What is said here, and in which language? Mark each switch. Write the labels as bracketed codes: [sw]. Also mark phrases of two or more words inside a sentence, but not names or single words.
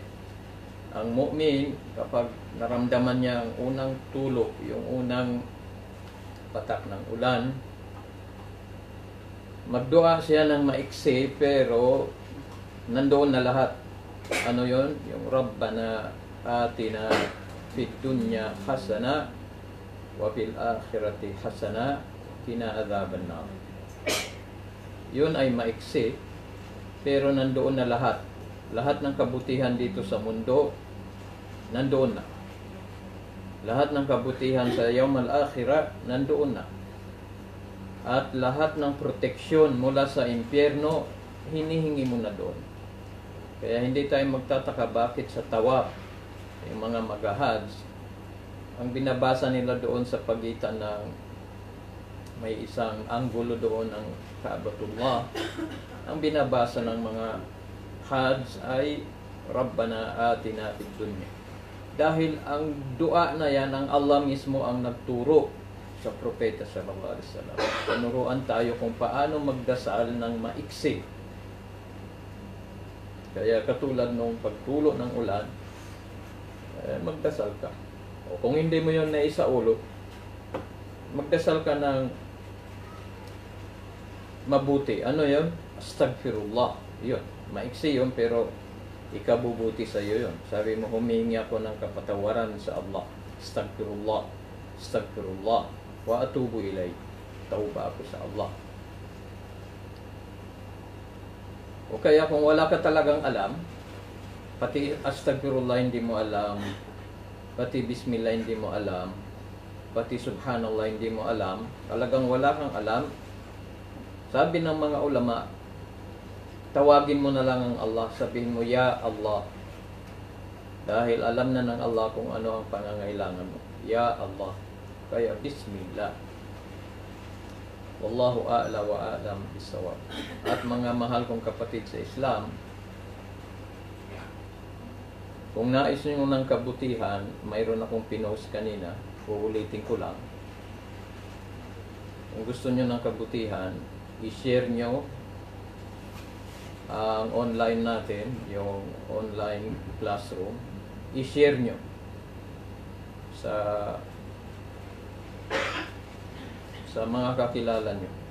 [tl] Ang mu'min, kapag naramdaman niya ang unang tulog, yung unang patak ng ulan, magdua siya ng maiksi, pero nandoon na lahat. Ano yun? [ar] Yung ربنا آتنا في الدنيا حسنة وفي الآخرة حسنة قنا عذاب النار. [tl] Yun ay maiksi, pero nandoon na lahat. Lahat ng kabutihan dito sa mundo, nandoon na. Lahat ng kabutihan sa [ar] يوم الآخرة, [tl] nandoon na. At lahat ng proteksyon mula sa impyerno, hinihingi mo na doon. Kaya hindi tayo magtataka bakit sa tawaf, yung mga mag-hajj, ang binabasa nila doon sa pagitan ng may isang anggulo doon ng Kaabatullah, ang binabasa ng mga hajj ay [ar] ربنا آتنا في الدنيا. [tl] Dahil ang dua na yan, ang Allah mismo ang nagturo sa propeta [ar] صلى الله عليه وسلم. [tl] Tinuruan tayo kung paano magdasal ng maiksi. Kaya katulad nung pagtulo ng ulan, magdasal ka. O kung hindi mo yun naisaulo, magdasal ka ng mabuti. Ano yun? Astaghfirullah. Yun. Maiksi yun, pero ikabubuti sa iyo yun. Sabi mo, humingi ako ng kapatawaran sa Allah. [ar] أستغفر الله أستغفر الله وأتوب إليه. [tl] Tauba ako sa Allah. O kaya kung wala ka talagang alam, pati astaghfirullah hindi mo alam, pati bismillah hindi mo alam, pati subhanallah hindi mo alam, talagang wala kang alam, sabi ng mga ulama, tawagin mo na lang ang Allah, sabihin mo, [ar] يا الله, [tl] Dahil alam na ng Allah kung ano ang pangangailangan mo. [ar] يا الله. Kaya bismillah. والله أعلى وأعلم بالصواب. [tl] At mga mahal kong kapatid sa Islam, kung nais nyo ng kabutihan, mayroon akong pinost kanina, uulitin ko lang. Kung gusto nyo ng kabutihan, i-share nyo ang online natin, yung [en] online classroom, [tl] i-share nyo sa mga kakilala nyo.